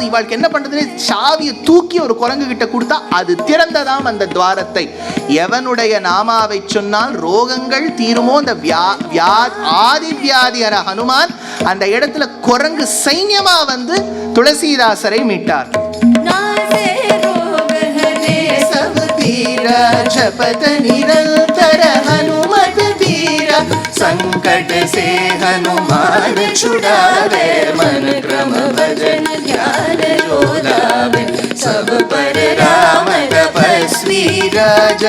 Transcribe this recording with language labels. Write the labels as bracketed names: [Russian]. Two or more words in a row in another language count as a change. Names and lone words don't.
[Tamil] இவாளுக்கு என்ன பண்றதுன்னு சாவியை தூக்கி ஒரு குரங்கு கிட்ட கொடுத்தா அது திறந்ததாம் அந்த துவாரத்தை. எவனுடைய நாமாவை சொன்னால் ரோகங்கள் தீருமோ அந்த ஆதிவியாதியர ஹனுமான் அந்த இடத்துல குரங்கு சைன்யமா வந்து துளசிதாசரை மீட்டார். [Awadhi] जपत निरंतर हनुमत वीरा, संकट से हनुमान छुड़ावे, मन क्रम भजन ध्यान जो लावे, सब पर राम तपस्वी राजा,